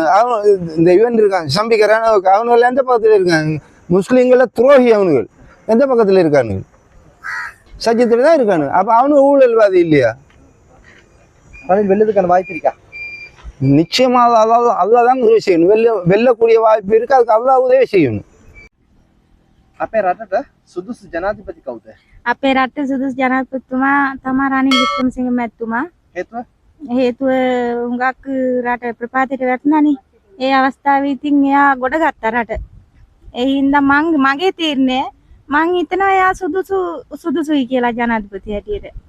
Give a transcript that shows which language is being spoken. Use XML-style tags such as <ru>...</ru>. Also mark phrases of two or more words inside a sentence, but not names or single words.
<ta>அவன் இந்த இவன் இருக்காங்க சம்பிக்கிறான், அவனுகள் எந்த பக்கத்துல இருக்காங்க? முஸ்லீம்கள துரோகி அவனுகள் எந்த பக்கத்துல இருக்கானு? சஜித்தோட தான் இருக்கானு. அப்ப அவனு ஊழல்வாதி இல்லையா? ரணில் வெல்லதுக்கான வாய்ப்பு இருக்கா? நிச்சயமா அல்லாஹ் தான் உதவி செய்யணும். வெல்லக்கூடிய வாய்ப்பு இருக்கு, அதுக்கு அல்லாஹ் உதவி செய்யணும்.</ta> <si>අපේ රටට සුදුසු ජනාධිපති කවුද? අපේ රටේ සුදුසු ජනාධිපතිතුමා තමයි රනිල් වික්‍රමසිංහ මැතිතුමා. හේතුව හුඟක් රට ප්‍රපාතයට වැටුණානේ. ඒ අවස්ථාවේ ඉතින් එයා ගොඩ ගත්තා රට. ඒ හින්දා මගේ තීරණය මං හිතනවා එයා සුදුසුයි කියලා ජනාධිපති හැටියට.</si>